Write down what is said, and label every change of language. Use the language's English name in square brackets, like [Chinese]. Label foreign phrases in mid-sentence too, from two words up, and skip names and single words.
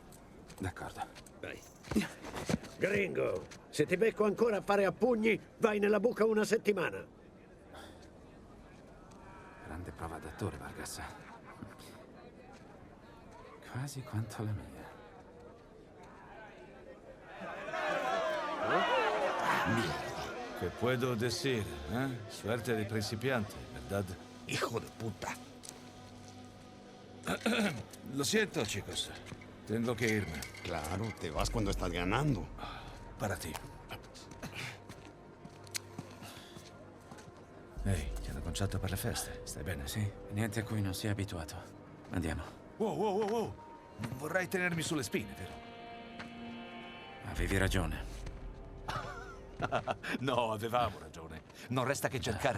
[Italian] D'accordo. Dai. Gringo, se ti becco ancora a fare a pugni, vai nella buca una settimana. Grande prova d'attore, Vargas. Quasi quanto la mia. [Spanish] ¿Qué puedo decir, eh? Suerte de principiante, ¿verdad? Hijo de puta. Lo siento, chicos. Tengo que irme. Claro, te vas cuando estás ganando. Para ti. [Italian] Ehi, ti hanno conciato per le feste. Stai bene? Sì, niente a cui non sia abituato. Andiamo. Wow, wow, wow, wow. Non vorrai tenermi sulle spine, vero? Avevi ragione. No, avevamo ragione. Non resta che cercare